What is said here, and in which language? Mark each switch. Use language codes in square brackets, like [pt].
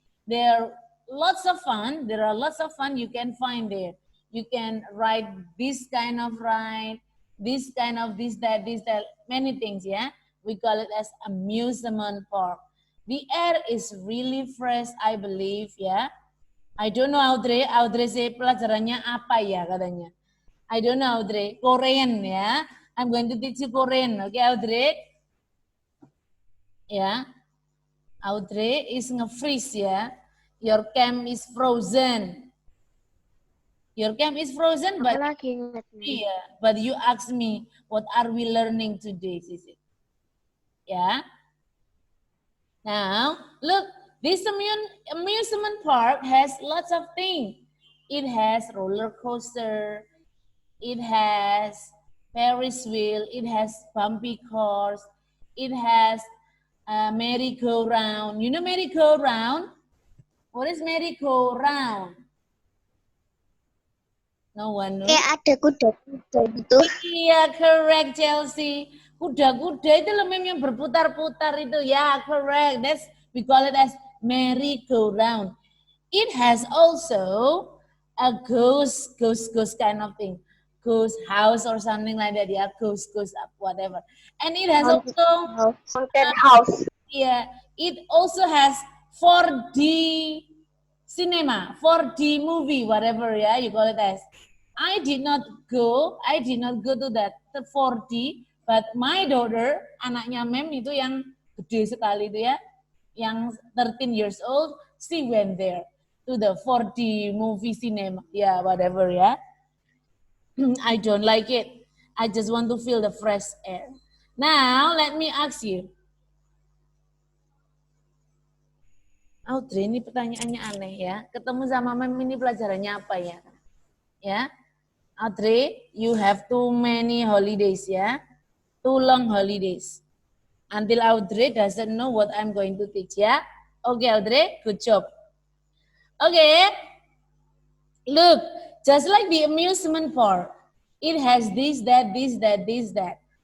[en] There are lots of fun. There are lots of fun you can find there. You can ride this kind of ride, this kind of this, that, many things, yeah? We call it as amusement park. The air is really fresh, I believe, yeah? I don't know, Audrey. [id] Audrey say pelajarannya apa ya katanya. [en] I don't know, Audrey. Korean, ya. I'm going to teach you Korean. Okay, Audrey? Ya. Audrey is nge-freeze, ya. Your cam is frozen. Your cam is frozen, but but you asked me, what are we learning today, Sisi? Yeah. Now, look, this amusement park has lots of things. It has roller coaster, it has Ferris wheel, it has bumpy cars, it has merry-go-round. You know merry-go-round? What is merry-go-round? No one knows. [id] Kayak ada kuda-kuda gitu. [en] Yeah, correct, Chelsea. [id] Kuda-kuda itu loh meme yang berputar-putar itu. Ya, correct. [en] We call it as merry-go-round. It has also a ghost kind of thing. Ghost house or something like that. Yeah, ghost up, whatever. And it has also, Haunted house. yeah, it also has 4D cinema, 4D movie, whatever, yeah, you call it as. I did not go to that 4D, but my daughter, [id] anaknya Mem itu yang gede sekali itu ya, [en] yang 13 years old, she went there to the 4D movie cinema, yeah, whatever, yeah. I don't like it. I just want to feel the fresh air. Now, let me ask you. [id] Audrey, ini pertanyaannya aneh ya. Ketemu sama Mem ini pelajarannya apa ya? [en] Ya, Audrey, you have too many holidays ya. Too long holidays. Until Audrey doesn't know what I'm going to teach ya. Okay, Audrey, good job. Okay, look, just like the amusement park, it has this, that, this, that, this, that.